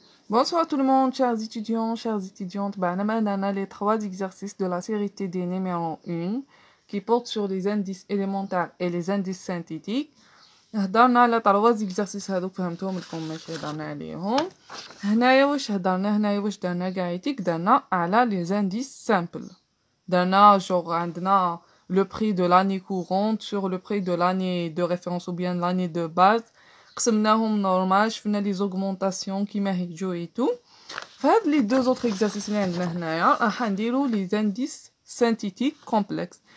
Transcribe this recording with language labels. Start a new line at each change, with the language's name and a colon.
French: Bonsoir tout le monde, chers étudiants, chères étudiantes. On a les 3 exercices de la série TD numéro 1 qui portent sur les indices élémentaires et les indices synthétiques.
Arabic: هضرنا على 3 exercices هذوك فهمتوهم لكم ماشي هضرنا عليهم. هنايا واش درنا قاعدتك درنا على
French: les indices simples.
Arabic: درنا عندنا
French: le prix de l'année courante sur le prix de l'année de référence ou bien l'année de base.
Arabic: قسمناهم normal, شفنا
French: les augmentations
Arabic: كيما هيجو
French: et tout.
Arabic: فهاد
French: les 2 autres exercices
Arabic: اللي عندنا هنايا راح نديرو
French: les indices synthétiques complexes.